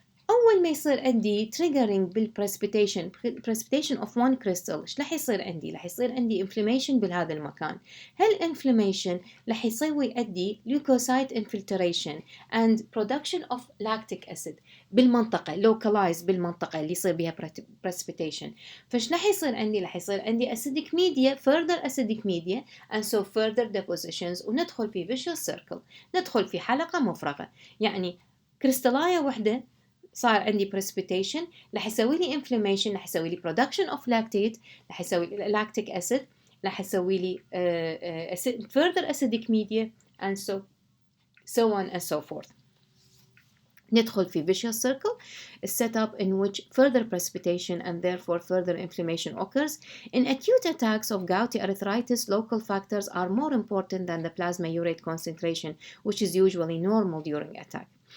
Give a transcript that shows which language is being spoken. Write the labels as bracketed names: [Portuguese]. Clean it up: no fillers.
[Arabic] أول ما يصير عندي triggering بال precipitation of one crystal إيش رح يصير عندي؟ رح يصير عندي inflammation بهذا المكان. هالinflammation رح يسوي عندي leukocyte infiltration and production of lactic acid بالمنطقة localized بالمنطقة اللي يصير بها precipitation. فإيش رح يصير عندي؟ رح يصير عندي acidic media further acidic media and so further depositions، وندخل في vicious circle، ندخل في حلقة مفرغة. يعني كريستالاية واحدة صار عندي precipitation رح يسوي لي inflammation، رح يسوي لي production of lactate، رح يسوي لي lactic acid، رح يسوي لي further acidic media and so on and so forth. [English] ندخل في vicious circle, a setup in which further precipitation and therefore further inflammation occurs. In acute attacks of gouty arthritis, local factors are more important than the plasma urate concentration, which is usually normal during attack.